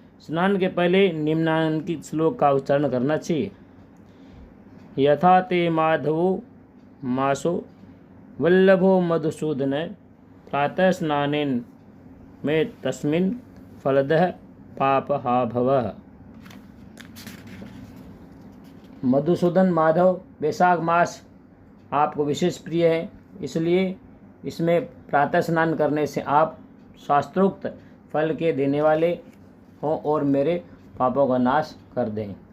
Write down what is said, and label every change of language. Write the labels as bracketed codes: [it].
[hi] स्नान के पहले निम्नांकित श्लोक का उच्चारण करना चाहिए। [sa] यथा ते माधवो मासो वल्लभो मधुसूदन प्रातः स्नानेन में तस्मिन् फलदः पापहा भवः। [hi] मधुसूदन माधव, बैसाख मास आपको विशेष प्रिय है, इसलिए इसमें प्रातः स्नान करने से आप शास्त्रोक्त फल के देने वाले हों और मेरे पापों का नाश कर दें।